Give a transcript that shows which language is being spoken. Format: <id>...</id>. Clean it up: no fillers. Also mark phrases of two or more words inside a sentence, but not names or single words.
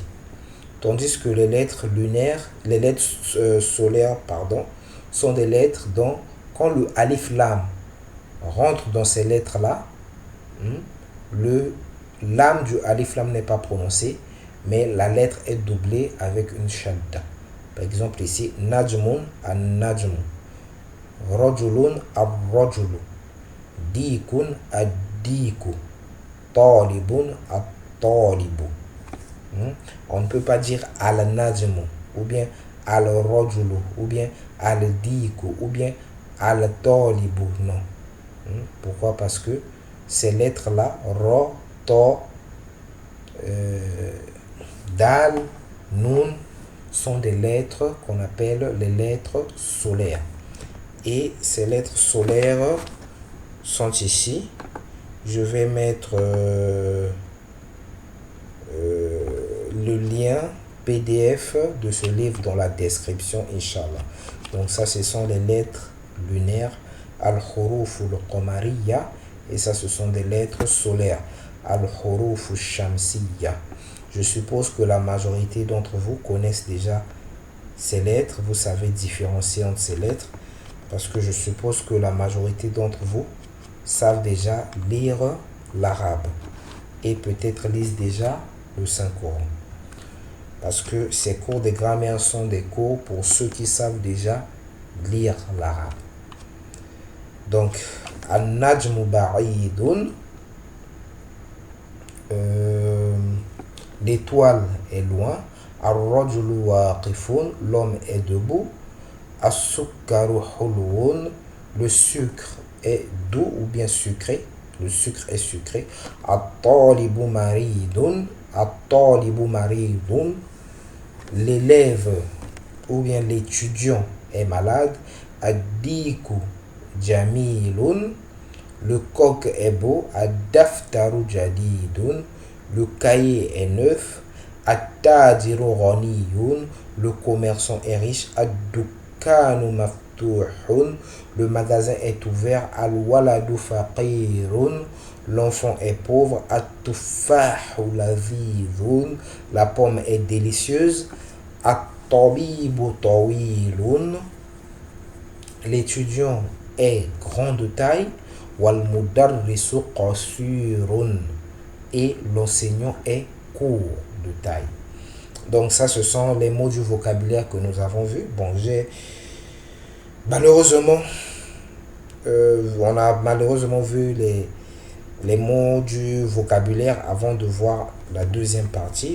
<fr>Tandis que les lettres lunaires, les lettres solaires, pardon, sont des lettres dont, quand le</fr> <ar>ألف لام</ar> <fr>rentre dans ces lettres-là, le lam du</fr> <ar>ألف لام</ar> <fr>n'est pas prononcé, mais la lettre est doublée avec une shadda. Par exemple ici,</fr> <ar>نجم النجم، رجل الرجل، ديك الديك، طالب الطالب.</ar> <fr>On ne peut pas dire al-najmu, ou bien al-rajulu, ou bien al-diku, ou bien al-talibu, non. Pourquoi? Parce que ces lettres-là,</fr> <ar>را، تا، دال، نون,</ar> <fr>sont des lettres qu'on appelle les lettres solaires. Et ces lettres solaires sont ici. Je vais mettre le lien PDF de ce livre dans la description, Inch'Allah. Donc ça, ce sont les lettres lunaires,</fr> <ar>الحروف القمرية,</ar> <fr>et ça, ce sont des lettres solaires,</fr> <ar>الحروف الشمسية.</ar> <fr>Je suppose que la majorité d'entre vous connaissent déjà ces lettres, vous savez différencier entre ces lettres, parce que je suppose que la majorité d'entre vous savent déjà lire l'arabe et peut-être lisent déjà le Saint-Coran. Parce que ces cours de grammaire sont des cours pour ceux qui savent déjà lire l'arabe. Donc,</fr> <ar>النجم بعيد,</ar> <fr>l'étoile est loin.</fr> <ar>الرجل واقف,</ar> <fr>l'homme est debout.</fr> <ar>السكر حلو,</ar> <fr>le sucre est doux ou bien sucré. Le sucre est sucré.</fr> <ar>الطالب مريض، الطالب مريض,</ar> <fr>l'élève ou bien l'étudiant est malade.</fr> <ar>الديك جميل,</ar> <fr>le coq est beau.</fr> <ar>الدفتر جديد,</ar> <fr>le cahier est neuf.</fr> <ar>التاجر غني,</ar> <fr>le commerçant est riche.</fr> <ar>الدكان مفتوح,</ar> <fr>le magasin est ouvert.</fr> <ar>الولد فقير,</ar> <fr>l'enfant est pauvre.</fr> <ar>التفاح لذيذ,</ar> <fr>la pomme est délicieuse.</fr> <ar>الطبيب طويل,</ar> <fr>l'étudiant est grand de taille.</fr> <ar>والمدرس قصير,</ar> <fr>et l'enseignant est court de taille. Donc ça, ce sont les mots du vocabulaire que nous avons vus. Bon, malheureusement, on a malheureusement vu les mots du vocabulaire avant de voir la deuxième partie.</fr>